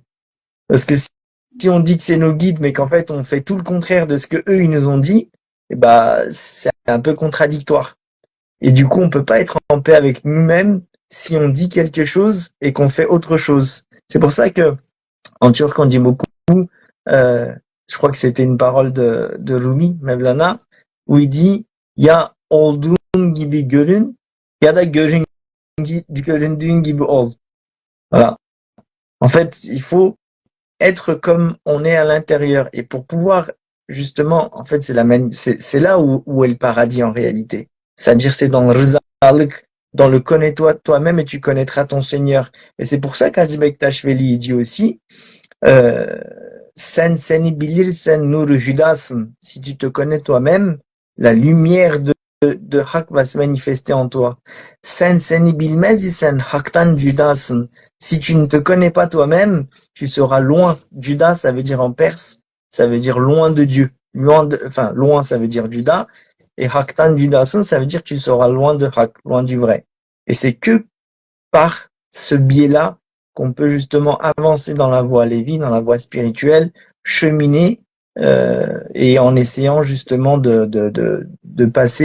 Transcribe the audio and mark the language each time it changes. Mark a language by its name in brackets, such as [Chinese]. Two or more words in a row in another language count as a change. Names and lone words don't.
[French] Parce que si on dit que c'est nos guides, mais qu'en fait, on fait tout le contraire de ce que eux, ils nous ont dit, c'est un peu contradictoire. Et du coup, on peut pas être en paix avec nous-mêmes si on dit quelque chose et qu'on fait autre chose. C'est pour ça que, en turc, on dit beaucoup, je crois que c'était une parole de Rumi, Mevlana, où il dit, [Turkish] ya olduğun gibi görün, ya da göründüğün gibi ol. [French] Voilà. En fait, il faut être comme on est à l'intérieur. Et pour pouvoir, justement, en fait, c'est là où est le paradis en réalité. C'est-à-dire, c'est dans le rizalik, dans le connais-toi toi-même et tu connaîtras ton Seigneur. Et c'est pour ça qu'Hacı Bektaş Veli dit aussi, [Turkish] sen seni bilirsen nuru hüdasın. [French] Si tu te connais toi-même, la lumière de Hak va se manifester en toi. [Turkish] Sen seni bilmez isen Hak'tan cüdasın. [French] Si tu ne te connais pas toi-même, tu seras loin. Juda, ça veut dire en perse, ça veut dire loin de Dieu. Loin, ça veut dire Juda. Et [Turkish] Hak'tan cüdasın, [French] ça veut dire que tu seras loin de Hak, loin du vrai. Et c'est que par ce biais-là qu'on peut justement avancer dans la voie Lévi, dans la voie spirituelle, cheminer et en essayant justement de passer.